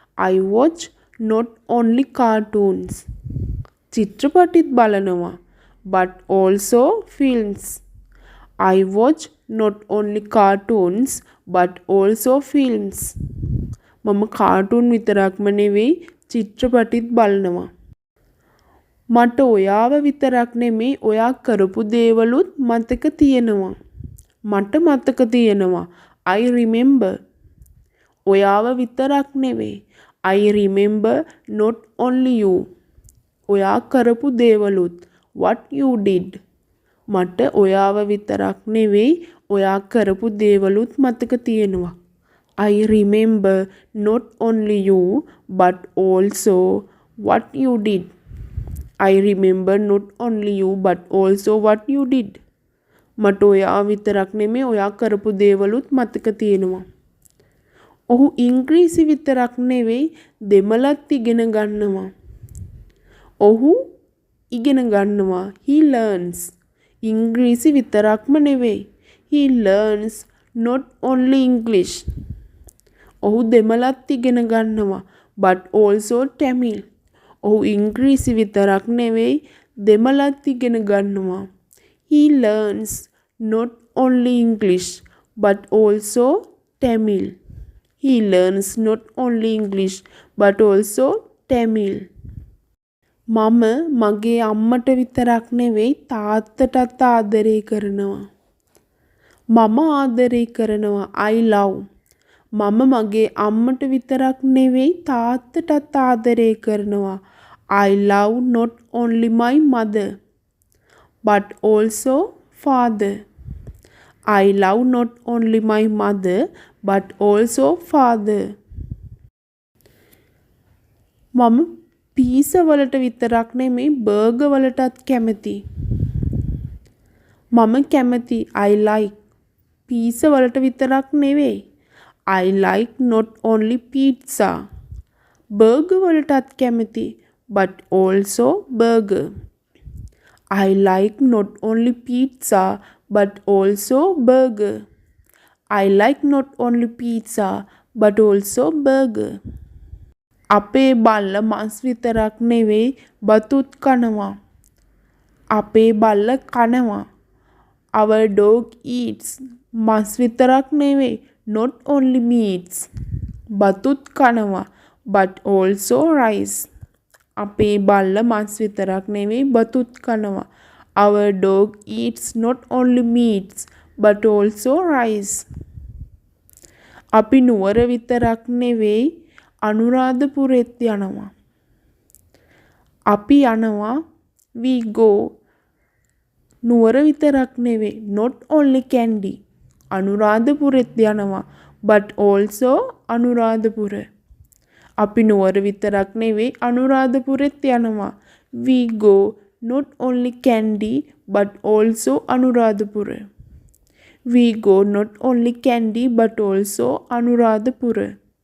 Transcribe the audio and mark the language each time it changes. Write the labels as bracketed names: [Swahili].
[English] I watch not only cartoons. [Sinhala] චිත්‍රපටිත් බලනවා. [English] But also films. I watch not only cartoons but also films. [Sinhala] මම cartoon විතරක්ම නෙවෙයි චිත්‍රපටිත් බලනවා. මට ඔයාව විතරක් නෙමෙයි ඔයා කරපු දේවලුත් මතක තියෙනවා. මට මතක තියෙනවා. [English] I remember. [Sinhala] ඔයාව විතරක් නෙවෙයි. [English] I remember not only you. [Sinhala] ඔයා කරපු දේවලුත්. [English] What you did. [Sinhala] මට ඔයාව විතරක් නෙවෙයි ඔයා කරපු දේවලුත් මතක තියෙනවා. [English] I remember not only you but also what you did. I remember not only you but also what you did. [Sinhala] මට ඔයා විතරක් නෙමෙයි ඔයා කරපු දේවලුත් මතක තියෙනවා. ඔහු ඉංග්‍රීසි විතරක් නෙවෙයි දෙමළත් ඉගෙන ගන්නවා. ඔහු ඉගෙන ගන්නවා. [English] He learns. [Sinhala] ඉංග්‍රීසි විතරක්ම නෙවෙයි. [English] He learns not only English. [Sinhala] ඔහු දෙමළත් ඉගෙන ගන්නවා. [English] But also Tamil. [Sinhala] ඔහු ඉංග්‍රීසි විතරක් නෙවෙයි දෙමළත් ඉගෙන ගන්නවා. [English] He learns not only English but also Tamil. He learns not only English but also Tamil. [Sinhala] මම මගේ අම්මට විතරක් නෙවෙයි තාත්තටත් ආදරය කරනවා. මම ආදරය කරනවා. [English] I love. [Sinhala] මම මගේ අම්මට විතරක් නෙවෙයි තාත්තටත් ආදරය කරනවා. [English] I love not only my mother but also father. I love not only my mother but also father. [Sinhala] මම පීසා වලට විතරක් නෙමෙයි බර්ගර් වලටත් කැමති. මම කැමති. [English] I like. [Sinhala] පීසා වලට විතරක් නෙවෙයි. [English] I like not only pizza. [Sinhala] Burger වලටත් කැමති. [English] But also burger. I like not only pizza but also burger. I like not only pizza but also burger. [Sinhala] අපේ බල්ල මස් විතරක් නෙවෙයි බතුත් කනවා. අපේ බල්ල කනවා. [English] Our dog eats. [Sinhala] මස් විතරක් නෙවෙයි [English] not only meats. [Sinhala] බතුත් කනවා [English] but also rice. [Sinhala] අපේ බල්ල මස් විතරක් නෙවෙයි බතුත් කනවා. [English] Our dog eats not only meats but also rice. [Sinhala] අපි නුවර විතරක් නෙවෙයි අනුරාධපුරෙත් යනවා. අපි යනවා. [English] We go. [Sinhala] නුවර විතරක් නෙවෙයි [English] not only Kandy. [Sinhala] අනුරාධපුරෙත් යනවා [English] but also [Sinhala] අනුරාධපුර. අපි නුවර විතරක් නෙවෙයි අනුරාධපුරෙත් යනවා. [English] We go not only Kandy but also Anuradhapura. We go not only Kandy but also Anuradhapura.